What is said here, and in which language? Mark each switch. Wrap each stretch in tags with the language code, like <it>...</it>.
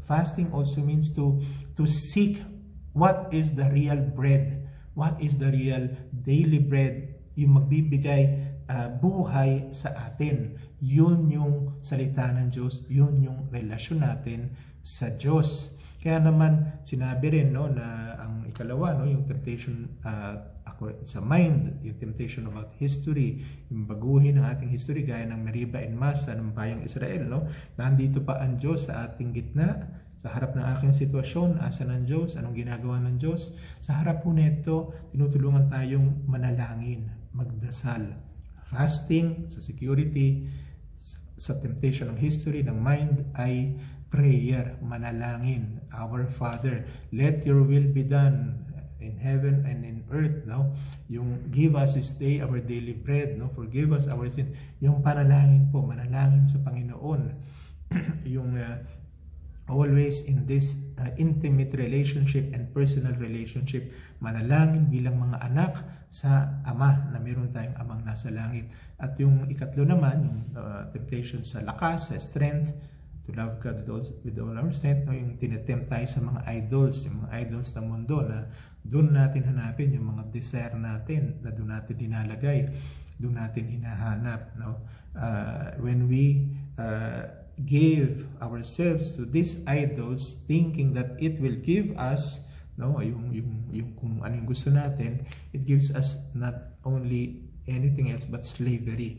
<en>Fasting also means to seek what is the real bread, what is the real daily bread,</en> <tl>yung magbibigay buhay sa atin. Yun yung salita ng Diyos, yun yung relasyon natin sa Diyos. Kaya naman sinabi rin, no, na ang ikalawa, no, yung temptation sa mind, yung</tl> <en>temptation about history,</en> <tl>yung baguhin ng ating history gaya ng Meriba and Massa ng bayang Israel, no. Nandito pa ang Diyos sa ating gitna, sa harap ng aking sitwasyon, asa ng Diyos, anong ginagawa ng Diyos. Sa harap po nito, tinutulungan tayong manalangin, magdasal, fasting sa security, sa temptation ng history, ng mind ay prayer, manalangin.</tl> <en>Our Father, let your will be done in heaven and in earth, no? Yung give us this day our daily bread, no? Forgive us our sins.</en> <tl>Yung panalangin po, manalangin sa Panginoon. Yung</tl> <en>always in this intimate relationship and personal relationship,</en> <tl>manalangin bilang mga anak sa Ama, na meron tayong Amang nasa langit. At yung ikatlo naman, yung temptation sa lakas, sa strength,</tl> <en>to love God with all our strength,</en> <tl>no? Yung tinetempt tayo sa mga idols, yung mga idols ng mundo, na doon natin hanapin yung mga desire natin, na doon natin dinalagay, doon natin hinahanap, no?</tl> <en>When we give ourselves to these idols, thinking that it will give us, no,</en> <tl>yung kung ano yung gusto natin,</tl> <en>it gives us not only anything else but slavery.</en>